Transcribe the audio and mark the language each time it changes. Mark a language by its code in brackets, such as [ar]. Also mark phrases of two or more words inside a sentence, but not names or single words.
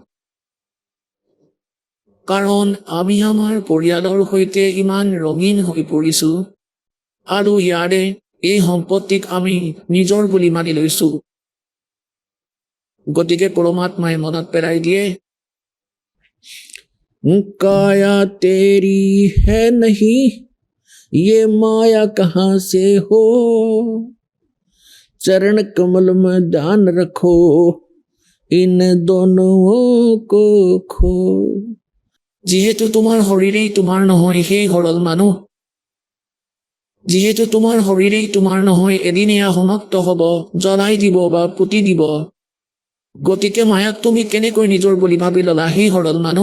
[as] কাৰণ আমি আমাৰ পৰিয়ালৰ সৈতে ইমান ৰঙীন হৈ পৰিছো, আৰু ইয়াৰে এই সম্পত্তিক আমি নিজৰ বুলি মানি লৈছো। গতিকে পৰমাত্মাই মনত পেলাই দিয়ে, [hi] काया तेरी है नहीं, ये माया कहाँ से हो, चरण कमल में ध्यान रखो, इन दोनों को खो। [as] যিহেতু তোমাৰ শৰীৰেই তোমাৰ নহয়, সেই সৰল মানুহ, যিহেতু তোমাৰ শৰীৰেই তোমাৰ নহয়, এদিন এয়া সমাপ্ত হ'ব, জ্বলাই দিব বা পুতি দিব। গতিকে মায়াক তুমি কেনেকৈ নিজৰ বুলি ভাবি ল'লা, সেই সৰল মানুহ?